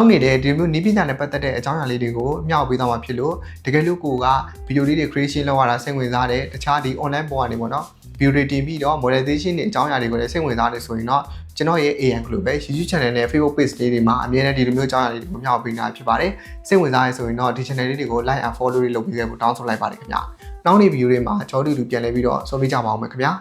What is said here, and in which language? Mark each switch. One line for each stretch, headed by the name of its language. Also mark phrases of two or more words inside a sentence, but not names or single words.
Burmese: နေတဲ့ဒီမျိုးနည်းပညာနဲ့ပတ်သက်တဲ့အကြောင်းအရာလေးတွေကိုမျှဝေပေးသွားမှာဖြစ်လို့တကယ်လို့ကိုကဗီဒီယိုလေးတွေ creation လုပ်ရတာစိတ်ဝင်စားတယ်တခြားဒီ online ပေါ်ကနေပေါ့နော် video တွေတင်ပြီးတော့ monetization တွေအကြောင်းအရာတွေကိုလည်းစိတ်ဝင်စားတယ်ဆိုရင်တော့ကျွန်တော်ရဲ့ AN Global YouTube channel နဲ့ Facebook page လေးတွေမှာအမြဲတမ်းဒီလိုမျိုးအကြောင်းအရာလေးတွေကိုမျှဝေပေးနေတာဖြစ်ပါတယ်စိတ်ဝင်စားရဆိုရင်တော့ဒီ channel လေးတွေကို
English: like and follow
Burmese: လေးလုပ်ပေးခဲ့ဖို့တောင်းဆိုလိုက်ပါတယ်ခင်ဗျာနောက်နေ့ video တွေမှာကြောတူတူပြန်လဲပြီးတော့ဆော်ပေးကြပါအောင်မယ်ခင်ဗျာ